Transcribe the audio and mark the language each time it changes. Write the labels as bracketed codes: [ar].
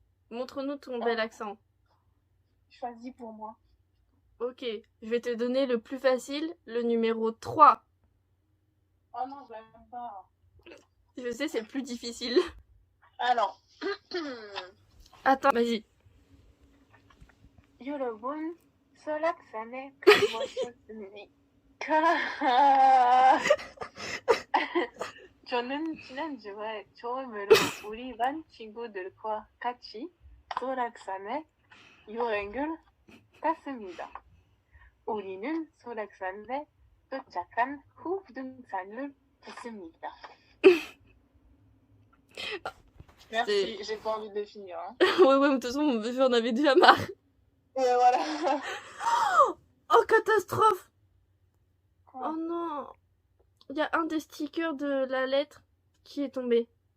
[fr] Montre-nous ton bel accent. Choisis pour moi. Ok. Je vais te donner le plus facile, le numéro 3. Oh non, je l'aime pas. Je sais, c'est le plus difficile. Alors. Attends, vas-y. [ko] 여러분, 설악산에 가보셨습니까? 저는 지난주에 처음으로 우리 반 친구들과 같이 설악산에 여행을 갔습니다. 우리는 설악산에 도착한 후 등산을 했습니다. [fr] Merci, j'ai pas envie de le finir. Hein. Ouais, de toute façon, j'en avais déjà marre. Ouais, voilà. Oh, catastrophe! Quoi? Oh non! Il y a un des stickers de la lettre qui est tombé.